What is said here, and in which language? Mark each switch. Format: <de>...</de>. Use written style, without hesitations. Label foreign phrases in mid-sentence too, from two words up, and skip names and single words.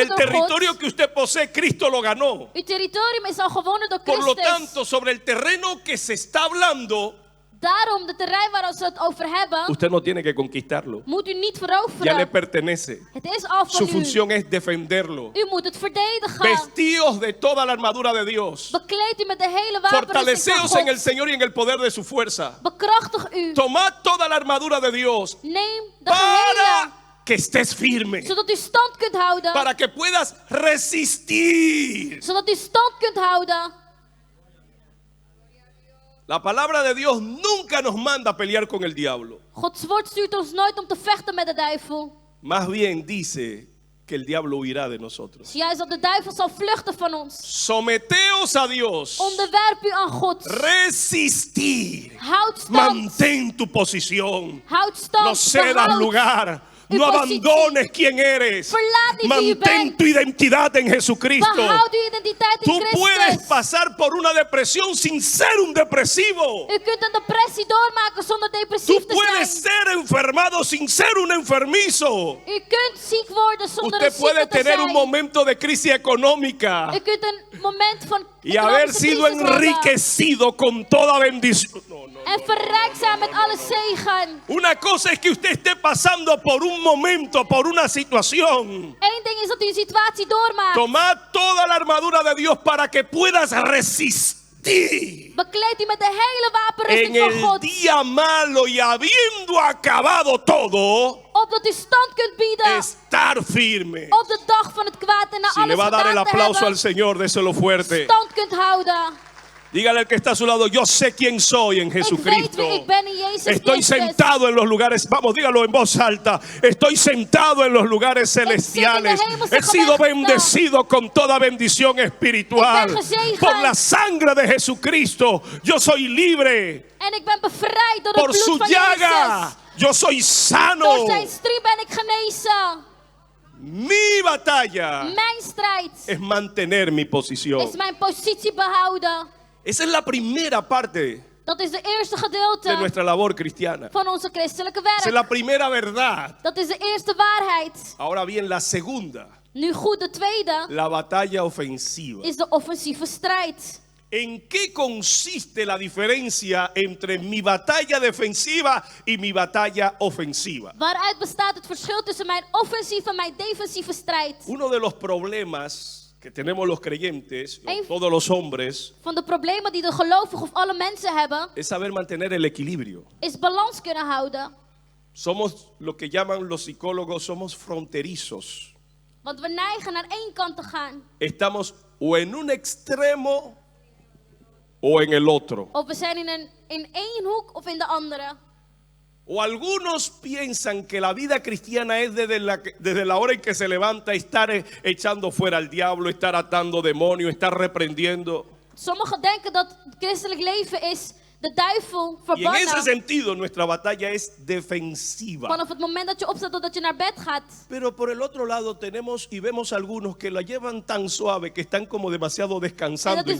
<es>El</es> <nl>door</nl> <es>territorio</es> <nl>God.</nl> <es>que usted posee, Cristo lo ganó.</es> <nl>Uw territorium is al gewonnen door</nl> <es>Por lo</es> <nl>Christus.</nl> <es>tanto, sobre el terreno que se está hablando,</es> <nl>Daarom, de terrein waar we het over hebben,</nl> <es>usted no tiene que conquistarlo.</es> <nl>moet u niet</nl> <es>Ya le</es> <nl>veroveren.</nl> <es>pertenece.</es> <nl>Het is al van</nl> <es>Su</es> <nl>u.</nl> <es>función es defenderlo.</es> <nl>U moet het verdedigen.</nl> <es>Vestidos de toda la armadura de Dios.</es> <nl>Bekleed u met de hele wapenrusting van</nl> <es>Fortaleceos en el</es> <nl>God.</nl> <es>Señor y en el poder de su fuerza.</es> <nl>Bekrachtig u.</nl> <es>Tomad toda la armadura de Dios</es> <nl>Neem de</nl> <es>para</es> <nl>gehele,</nl> <es>que estés firme.</es> <nl>zodat u stand kunt houden.</nl> <es>Para que puedas resistir.</es> <nl>Zodat u stand kunt houden.</nl> <es>La palabra de Dios nunca nos manda a pelear con el diablo.</es> <nl>Gods woord stuurt ons nooit om te vechten met de duivel.</nl> <es>Más bien dice que el diablo huirá de nosotros.</es> <nl>Het is juist dat de duivel zal vluchten van ons.</nl> <es>Someteos a Dios.</es> <nl>Onderwerp u aan God.</nl> <es>Resistir.</es> <nl>Houd stand.</nl> <es>Mantén tu posición.</es> <nl>Houd stand.</nl> <es>No cedas</es> <nl>Behoud</nl> <es>lugar.</es> <nl>uw</nl> <es>No</es> <nl>positie.</nl> <es>abandones quién eres.</es> <nl>Verlaat niet wie u</nl> <es>Mantén</es> <nl>bent.</nl> <es>tu identidad en Jesucristo.</es> <nl>Behoud uw identiteit in</nl> <es>Tú puedes</es> <nl>Christus.</nl> <es>pasar por una depresión sin ser un depresivo.</es> <nl>U kunt een depressie doormaken zonder</nl> <es>Tú</es> <nl>depressief te</nl> <es>puedes</es> <nl>zijn.</nl> <es>ser enfermado sin ser un enfermizo.</es> <nl>U kunt ziek worden zonder een</nl> <es>Usted puede</es> <nl>zieke te</nl> <es>tener un</es> <nl>zijn.</nl> <es>momento de crisis económica</es> <nl>U kunt een moment van</nl> <es>y haber</es> <nl>economische</nl> <es>sido</es> <nl>crisis hebben.</nl> <es>enriquecido con toda bendición.</es> <nl>En verrijkt zijn met alle zegen.</nl> <es>Una cosa es que usted esté pasando por un momento, por una situación.</es> <nl>Eén ding is dat u een situatie doormaakt.</nl> <es>Tomad toda la armadura de Dios para que puedas resistir</es> <nl>Bekleed u met de hele</nl> <es>en</es> <nl>wapenrusting van</nl> <es>el</es> <nl>God.</nl> <es>día malo y habiendo acabado todo,</es> <nl>Opdat u stand kunt bieden.</nl> <es>estar firme.</es> <nl>Op de dag van het kwaad en na</nl> <es>Si le</es> <nl>alles</nl> <es>va a dar el</es> <nl>gedaan te</nl> <es>aplauso al</es> <nl>hebben.</nl> <es>Señor, déselo fuerte.</es> <nl>Stand kunt houden.</nl> <es>Dígale al que está a su lado, yo sé quién soy en</es> <nl>Ik weet</nl> <es>Jesucristo.</es> <nl>wie ik ben in Jezus</nl> <es>Estoy</es> <nl>Christus.</nl> <es>sentado en los lugares, vamos, dígalo en voz alta. Estoy sentado en los lugares celestiales. He sido bendecido con toda bendición espiritual. Por la sangre de Jesucristo, yo soy libre.</es> <nl>En ik ben bevrijd door het</nl> <es>Por</es> <nl>bloed</nl> <es>su</es> <nl>van</nl> <es>llaga,</es> <nl>Jezus.</nl> <es>yo soy sano.</es> <nl>Door zijn striemen ben ik genezen.</nl> <es>Mi batalla</es> <nl>Mijn strijd</nl> <es>es mantener mi posición.</es> <nl>is mijn positie behouden.</nl> <es>Esa es la primera parte</es> <nl>Dat is de eerste</nl> <es>de</es> <nl>gedeelte</nl> <es>nuestra labor cristiana.</es> <nl>van onze christelijke</nl> <es>Esa es</es> <nl>werk.</nl> <es>la primera verdad.</es> <nl>Dat is de eerste waarheid.</nl> <es>Ahora bien, la segunda,</es> <nl>Nu goed, de tweede</nl> <es>la batalla ofensiva.</es> <nl>is de offensieve strijd.</nl> <es>¿En qué consiste la diferencia entre mi batalla defensiva y mi batalla ofensiva?</es> <nl>Waaruit bestaat het verschil tussen mijn offensieve en mijn defensieve strijd?</nl> <es>Uno de los problemas que tenemos los creyentes, o</es> <nl>Een-</nl> <es>todos los hombres,</es> <nl>Van de problemen die de gelovigen of alle mensen hebben,</nl> <es>es saber mantener el equilibrio.</es> <nl>is balans kunnen houden.</nl> <es>Somos lo que llaman los psicólogos, somos fronterizos.</es> <nl>Want we neigen naar één kant te gaan.</nl> <es>Estamos o en un extremo o en el otro.</es> <nl>Of we zijn in één hoek of in de andere.</nl> <es>O algunos piensan que la vida cristiana es desde la hora en que se levanta estar echando fuera al diablo, estar atando demonios, estar reprendiendo.</es> <nl>Sommigen denken dat het christelijk leven is de duivel</nl> <es>Y en ese</es> <nl>verbannen.</nl> <es>sentido nuestra batalla es defensiva.</es> <nl>Vanaf het moment dat je opstaat totdat je naar bed gaat.</nl> <es>Pero por el otro lado tenemos y vemos algunos que la llevan tan suave que están como demasiado</es> <nl>En</nl> <es>descansando</es> <nl>dat is</nl>